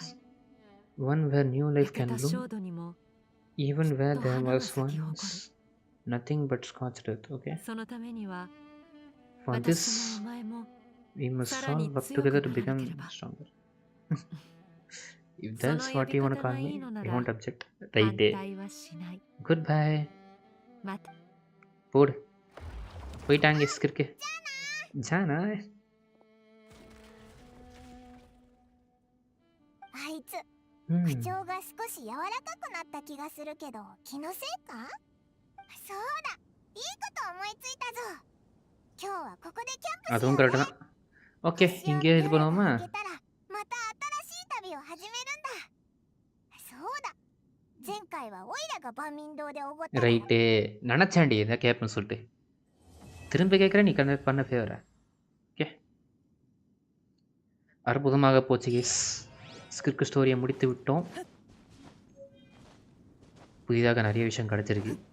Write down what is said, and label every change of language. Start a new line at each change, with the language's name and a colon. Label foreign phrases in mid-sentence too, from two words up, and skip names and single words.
English: One where new life can bloom, even where there was once nothing but scorched earth, okay? For this, we must all work together to become stronger. If that's what you want to call me, I won't object. Right day. Goodbye. Pod.
Tamil: போயிட்டாங்க ஸ்கிர்க்கு. ஜானா.
Japanese: あいつ、口調が少し柔らかくなった気がするけど、気のせいか？そうだ、いいこと思いついたぞ。今日はここでキャンプしようね。
Tamil: அதுவும் கரெக்ட் தான். ஓகே, இங்கே இது பண்ணுவோமா?
Japanese: また新しい旅を始めるんだ。そうだ、前回はオイラが万民堂でおごった。
Tamil: ரைட்டு, நினச்சாண்டி இதை கேட்பேன்னு சொல்லிட்டு திரும்ப கேட்குறேன். நீ பண்ண ஃபேவரா? ஓகே, அற்புதமாக போச்சு கேஸ். ஸ்கிரிப்ட் ஸ்டோரியை முடித்து விட்டோம். புதிதாக நிறைய விஷயம் கிடச்சிருக்கு.